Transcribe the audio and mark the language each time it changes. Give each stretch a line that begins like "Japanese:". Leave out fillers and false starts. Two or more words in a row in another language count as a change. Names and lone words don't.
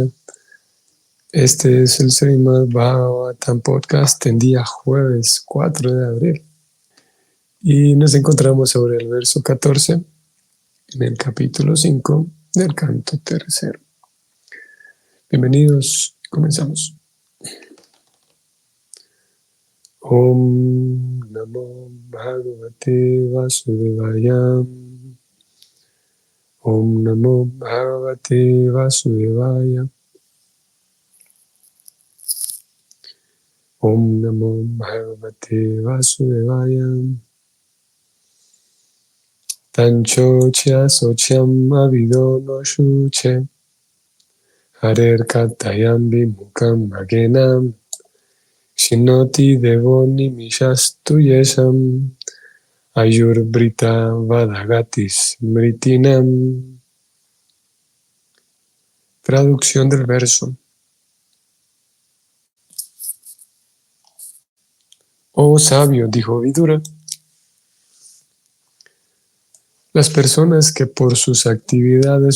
Spanish: Este es el Srimad Bhagavatam Podcast en día jueves 4 de abril. Y nos encontramos sobre el verso 14 en el capítulo 5 del canto tercero. Bienvenidos, comenzamos.
Sanskrit: ॐ नमो भगवते वासुदेवाय. ॐ नमो भगवते वासुदेवाय. ॐ नमो भगवते वासुदेवाय. तच्छो च्य शोच्यान् अविदो नु शोचे हरेः कथायां विमुखान् अघेन क्षिणोति देवोऽनि मिषस्तु येषाम् आयुर् वृथा वादगतिस् मृतीनाम्.
Spanish: Traducción del verso. Oh sabio, dijo Vidura, las personas que por sus actividades